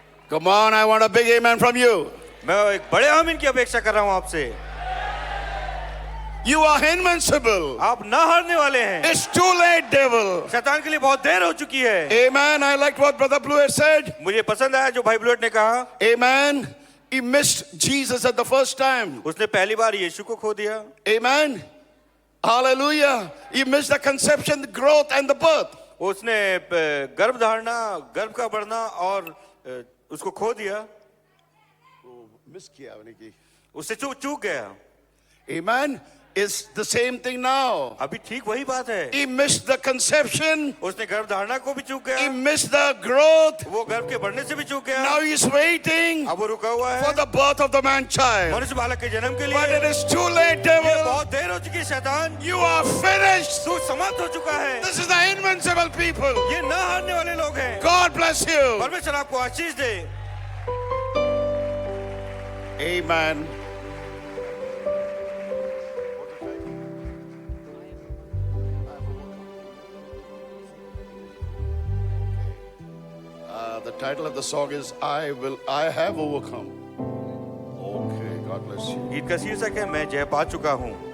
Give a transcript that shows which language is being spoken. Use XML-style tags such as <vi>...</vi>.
<en>Come on, I want a big amen from you.</en> <hi>मैं एक बड़े आमीन की अपेक्षा कर रहा हूं आपसे।</hi> <en>You are invincible.</en> <hi>आप ना हारने वाले हैं।</hi> <en>It's too late, devil.</en> <hi>शैतान के लिए बहुत देर हो चुकी है।</hi> <en>Amen. I liked what Brother Blewett said.</en> <hi>मुझे पसंद आया जो भाई ब्लूएट ने कहा।</hi> <en>Amen. He missed Jesus at the first time.</en> <hi>उसने पहली बार यीशु को खो दिया।</hi> <en>Amen. Hallelujah. He missed the conception, the growth, and the birth.</en> <hi>उसने गर्भ धारणा, गर्भ का बढ़ना और उसको खो दिया। Miss किया उन्हें। उससे चूक गया।</hi> <en>Amen. It's the same thing now.</en> <hi>अभी ठीक वही बात है।</hi> <en>He missed the conception.</en> <hi>उसने गर्भ धारणा को भी चूक</hi> <en>He</en> <hi>गया।</hi> <en>missed the growth.</en> <hi>वो गर्भ के बढ़ने से भी चूक गया।</hi> <en>Now he's waiting</en> <hi>अब वो रुका हुआ है</hi> <en>for the birth of the man child.</en> <hi>मनुष्य बालक के जन्म के</hi> <en>But</en> <hi>लिए।</hi> <en>it is too late, devil.</en> <hi>बहुत देर हो चुकी है शैतान।</hi> <en>You are finished.</en> <hi>तू समाप्त हो चुका है।</hi> <en>This is the invincible people.</en> <hi>ये ना हारने वाले लोग हैं।</hi> <en>God bless you.</en> <hi>परमेश्वर आपको आशीष दे।</hi> <en>Amen. The title of the song is I have overcome. Okay, God bless you.</en> <hi>गीत का शीर्षक है मैं जय पा चुका हूँ।</hi>